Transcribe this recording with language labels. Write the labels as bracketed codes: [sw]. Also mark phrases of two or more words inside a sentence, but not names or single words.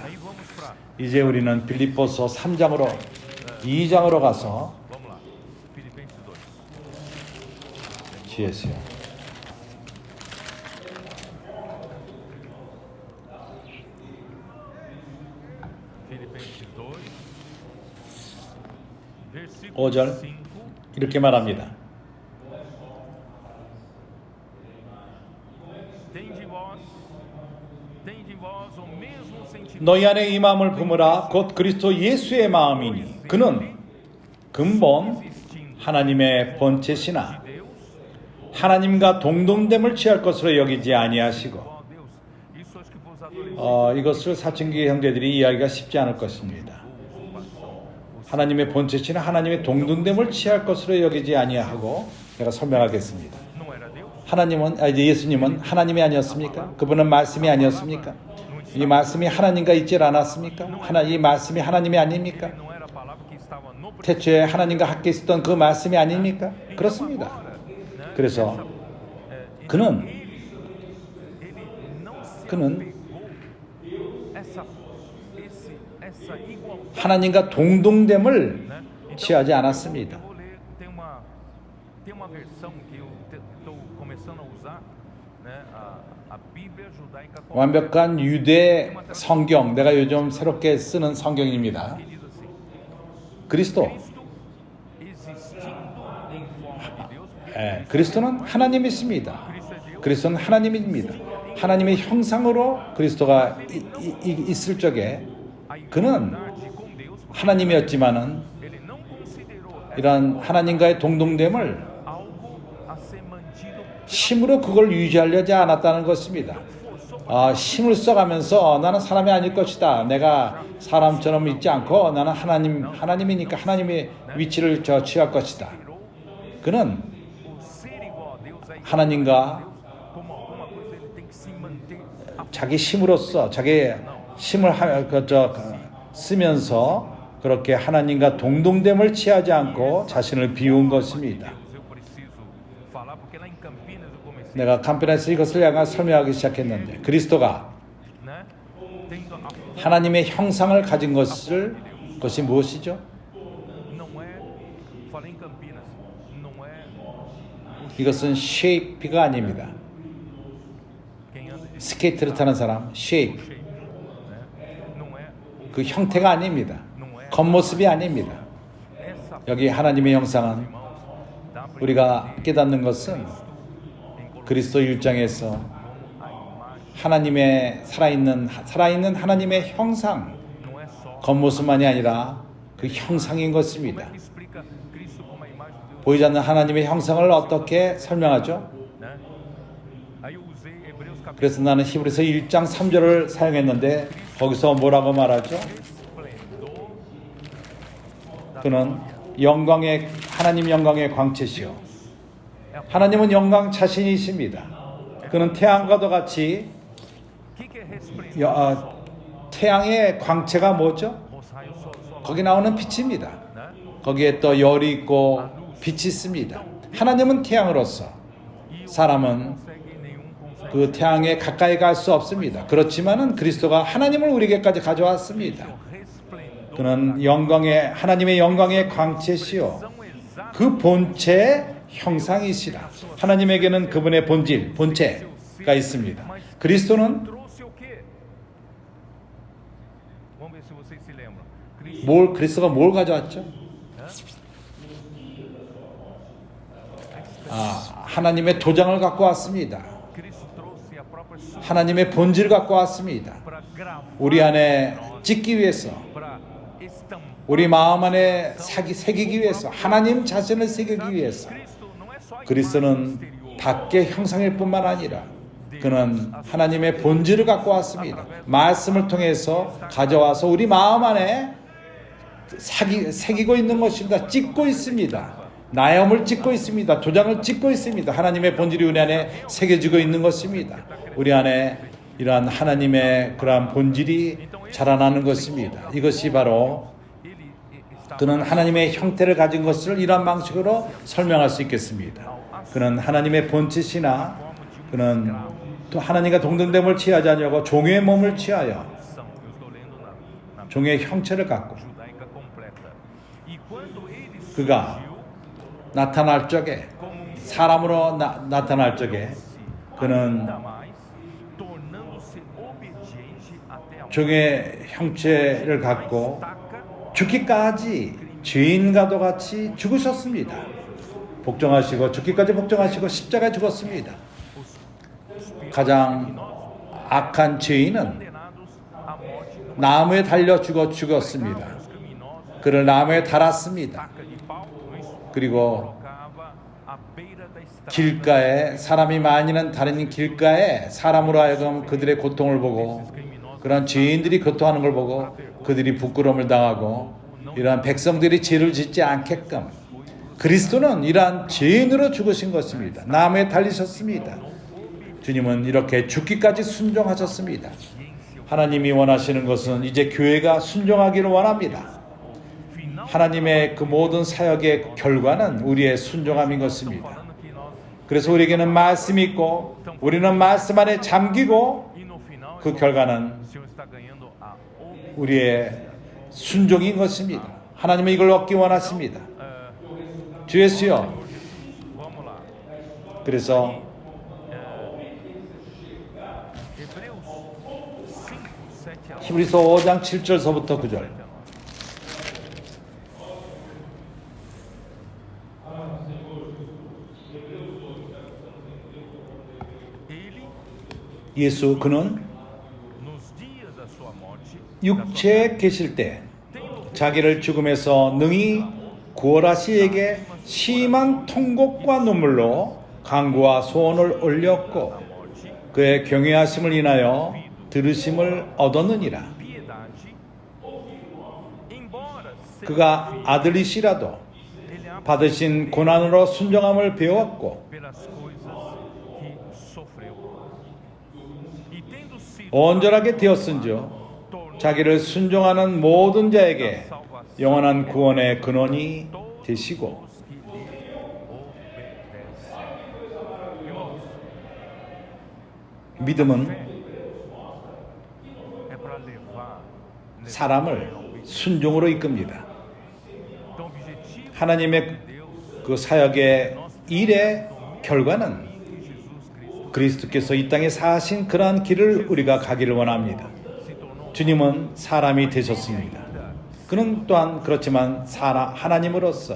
[ko] 이제 우리는 빌립보서 3장으로 2장으로 가서 지혜세요. [pt] Filipenses 2, [ko] 5절 이렇게 말합니다. [pt] Tende vós tende em vós o mesmo sentimento [ko] 너희 안에 이 마음을 품으라 곧 그리스도 예수의 마음이니 그는 근본 하나님의 본체시나 [pt] de Deus. [ko] 하나님과 동등됨을 취할 것으로 여기지 아니하시고 [pt] Ó Deus, isso acho que vos adolescentes [ko] 이것을 사춘기 형제들이 이해하기가 쉽지 않을 것입니다. 하나님의 본체시나 하나님의 동등됨을 취할 것으로 여기지 아니하고 내가 설명하겠습니다. [pt] não era Deus? [ko] 하나님은 이제 예수님은 하나님이 아니었습니까? 그분은 말씀이 아니었습니까? 이 말씀이 하나님과 있질 않았습니까? 이 말씀이 하나님이 아닙니까? [pt] Não era a palavra que estava no [ko] 태초에 하나님과 함께 있었던 그 말씀이 아닙니까? 그렇습니다. 그래서 그는 [pt] ele não se [ko] 그는 [pt] apegou essa igualdade, [ko] 하나님과 동등됨을 [pt] né? [ko] 취하지 않았습니다. [pt] Eu vou ler, tem uma versão que eu estou começando a usar, né? A Bíblia judaica [ko] 완벽한 유대 성경, 내가 요즘 새롭게 쓰는 성경입니다. [pt] que diz assim: [ko] 그리스도, [pt] Cristo existindo em forma de Deus, [ko] 예, 그리스도는 하나님이십니다. [pt] Cristo é Deus. [ko] 그리스도는 하나님입니다. 하나님의 형상으로 그리스도가 있을 적에 [pt] A [ko] 그는 [pt] igualdade com Deus, ele [ko] 하나님이었지만은 [pt] não considerou [ko] 이런 하나님과의 동등됨을 [pt] algo a ser mantido [ko] 힘으로 그걸 유지하려지 않았다는 것입니다. 힘을 써가면서 나는 사람이 아닐 것이다. 내가 사람처럼 있지 않고 나는 하나님이니까 하나님의 위치를 취할 것이다. 그는 [pt] o ser igual a Deus, é igual [ko] 하나님과 [pt] como alguma coisa, ele tem que se manter [ko] 자기 힘으로써 자기 힘을 쓰면서 그렇게 하나님과 동등됨을 취하지 않고 자신을 비운 것입니다. [pt] Eu preciso falar porque lá em Campinas eu comecei, [ko] 내가 캄피나에서 이것을 약간 설명하기 시작했는데 그리스도가 [pt] né? Tendo a [ko] 하나님의 형상을 가진 것이 무엇이죠? [pt] não é, falei em Campinas, não é [ko] 이것은 쉐이프가 아닙니다. [pt] quem anda de [ko] 스케이트를 타는 사람, 쉐이프. [pt] shape, né? Não é [ko] 그 형태가 아닙니다. [pt] não é [ko] 겉모습이 아닙니다. [pt] essa [ko] 여기 하나님의 형상은 [pt] irmãos, dá para [ko] 우리가 깨닫는 것은 그리스도 1장에서 [pt] a imagem, [ko] 하나님의 살아있는 하나님의 형상, [pt] não é só. [ko] 겉모습만이 아니라 그 형상인 [pt] Como [ko] 것입니다. [pt] é que explica Cristo como a imagem de Deus, [ko] 보이지 않는 하나님의 형상을 어떻게 설명하죠? [pt] né? Aí eu usei Hebreus capítulo [ko] 그래서 나는 히브리서 1장 3절을 사용했는데 거기서 뭐라고 말하죠? [pt] esplendor [ko] 그는 하나님 영광의 광채시요 하나님은 영광 자신이십니다. 그는 태양과도 같이 [pt] que é resplendor? [ko] 태양의 광채가 뭐죠? [pt] Os raios só [ko] 거기 나오는 빛입니다. [pt] né? [ko] 거기에 또 열이 있고 빛이 있습니다. 하나님은 태양으로서 사람은 [pt] Consegue [ko] 그 태양에 가까이 갈 수 없습니다. 그렇지만은 그리스도가 하나님을 우리에게까지 가져왔습니다. [pt] resplendor [ko] 그는 하나님의 영광의 광채시요 [pt] são exatos [ko] 그 본체의 형상이시라. 하나님에게는 그분의 본체가 있습니다. 그리스도는 [pt] trouxe o quê? Vamos ver se vocês se lembram. Cristo [ko] 그리스도가 뭘 가져왔죠? 하나님의 도장을 갖고 왔습니다. [pt] Cristo trouxe a própria sua [ko] 하나님의 본질을 갖고 왔습니다. [pt] para gravar, [ko] 우리 안에 찍기 위해서, [pt] para estampar. [ko] 우리 마음 안에 새기기 위해서, 하나님 자신을 새기기 위해서. [pt] Cristo não é só a imagem [ko] 그리스도는 [pt] exterior. [ko] 밖의 형상일 뿐만 아니라 그는 하나님의 본질을 갖고 왔습니다. 말씀을 통해서 가져와서 우리 마음 안에 새기고 있는 것입니다. 찍고 있습니다. 나염을 찍고 있습니다. 도장을 찍고 있습니다. 하나님의 본질이 우리 안에 새겨지고 있는 것입니다. 우리 안에 이러한 하나님의 그러한 본질이 자라나는 것입니다. 이것이 바로 [pt] Ele está [ko] 그는 하나님의 형태를 가진 것을 이러한 방식으로 설명할 수 있겠습니다. 그는 하나님의 본체시나 그는 또 하나님과 동등됨을 취하지 않으려고 종의 몸을 취하여 [pt] eu estou lendo na [ko] 종의 형체를 갖고 [pt] judaica completa. E quando ele [ko] 그가 [pt] surgiu [ko] 나타날 적에 [pt] como um [ko] 사람으로 나타날 적에 그는 [pt] ainda mais, tornando-se obediente até a morte. [ko] 종의 형체를 갖고 [pt] Taca [ko] 죽기까지 죄인과도 같이 죽으셨습니다. 복종하시고 죽기까지 복종하시고 십자가에 죽었습니다. 가장 악한 죄인은 [pt] condenados à morte numa [ko] 나무에 달려 죽었습니다. [pt] os criminosos [ko] 그를 나무에 달았습니다. [pt] estaca de pau, não é isso? [ko] 그리고 [pt] Colocava à beira da estrada. [ko] 길가에 사람이 많이는 다른 길가에 사람으로 하여금 그들의 고통을 보고 그런 죄인들이 고통하는 걸 보고 그들이 부끄러움을 당하고 이러한 백성들이 죄를 짓지 않게끔 그리스도는 이러한 죄인으로 죽으신 것입니다. 나무에 달리셨습니다. 주님은 이렇게 죽기까지 순종하셨습니다. 하나님이 원하시는 것은 이제 교회가 순종하기를 원합니다. 하나님의 그 모든 사역의 결과는 우리의 순종함인 것입니다. [pt] Falando que nós [ko] 그래서 우리에게는 말씀이 있고 우리는 말씀 안에 잠기고 [pt] e no final [ko] 그 결과는 [pt] o Senhor está ganhando a obediência. [ko] 우리의 순종인 것입니다. 하나님은 이걸 얻기 원하십니다. 주 예수여. [pt] Vamos lá. [ko] 그래서 [pt] Hebreus 5, 7 a 8. [ko] 히브리서 5장 7절서부터 9절. [pt] Ele, [ko] 예수 그는 [pt] nos dias da sua morte, [ko] 육체에 계실 때 자기를 죽음에서 능히 구원하시에게 심한 통곡과 눈물로 간구와 소원을 올렸고 그의 경외하심을 인하여 들으심을 얻었느니라. [pt] piedade, embora seja [ko] 그가 아들이시라도 [pt] ele ama [ko] 받으신 고난으로 순종함을 배웠고 [pt] pelas coisas que sofreu. E tendo sido [ko] 온전하게 되었은즉 자기를 순종하는 모든 자에게 영원한 구원의 근원이 되시고 [pt] os que lhe obedecem. Irmãos, [ko] 믿음은 [pt] é para levar nesse [ko] 사람을 순종으로 이끕니다. [pt] então, objetivo [ko] 하나님의 [pt] de Deus [ko] 그 사역의 일의 결과는 [pt] que Jesus Cristo [ko] 그리스도께서 이 땅에 사신 그러한 길을 우리가 가기를 원합니다. [pt] se tornou [ko] 주님은 사람이 되셨습니다. 그는 또한 그렇지만 하나님으로서